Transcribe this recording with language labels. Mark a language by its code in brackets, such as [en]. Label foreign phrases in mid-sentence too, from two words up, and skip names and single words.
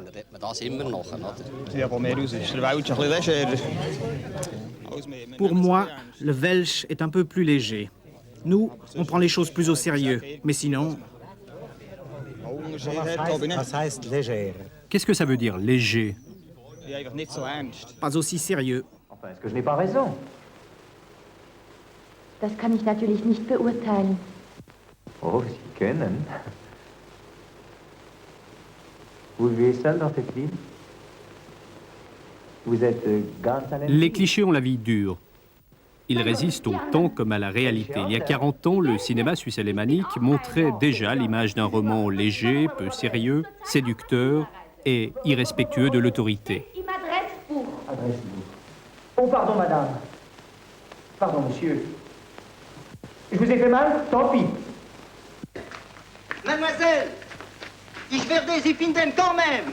[fr] Pour moi, le Welsh est un peu plus léger. Nous, on prend les choses plus au sérieux. Mais sinon... Qu'est-ce que ça veut dire, léger? Pas aussi sérieux. Enfin, est-ce que je n'ai pas raison? [de] Das kann ich natürlich nicht beurteilen. Oh, Sie können. [fr] Vous vivez seul dans cette ville? Vous êtes [de] ganz allein? [fr] Les clichés ont la vie dure. Ils résistent au temps comme à la réalité. Il y a 40 ans, le cinéma suisse alémanique montrait déjà l'image d'un roman léger, peu sérieux, séducteur et irrespectueux de l'autorité. Il m'adresse pour. Adressez-vous. Oh, pardon, madame. Pardon, monsieur. Je vous ai fait mal? Tant pis. Mademoiselle, [de] ich werde Sie finden [fr] quand même.